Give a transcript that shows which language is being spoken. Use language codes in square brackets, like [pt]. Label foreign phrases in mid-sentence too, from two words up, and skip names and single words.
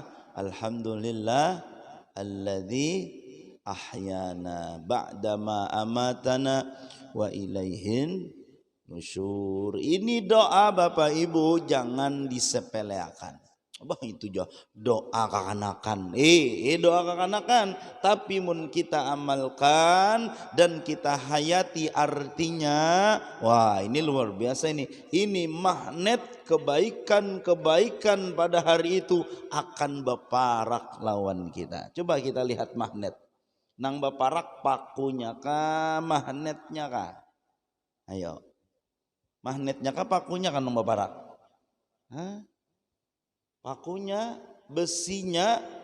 [ar] الحمد لله الذي أحيانا بعد ما أماتنا وإليه النشور. [bjn] Ini doa Bapak Ibu jangan disepelekan. Bah itu doa kekanakan, doa kekanakan. Tapi mun kita amalkan dan kita hayati artinya, wah ini luar biasa ini. Ini magnet kebaikan-kebaikan pada hari itu akan berparak lawan kita. Coba kita lihat magnet. Nang berparak pakunya kah, magnetnya kah? Ayo, magnetnya kah pakunya kan nang berparak? Hah? Pakunya, besinya.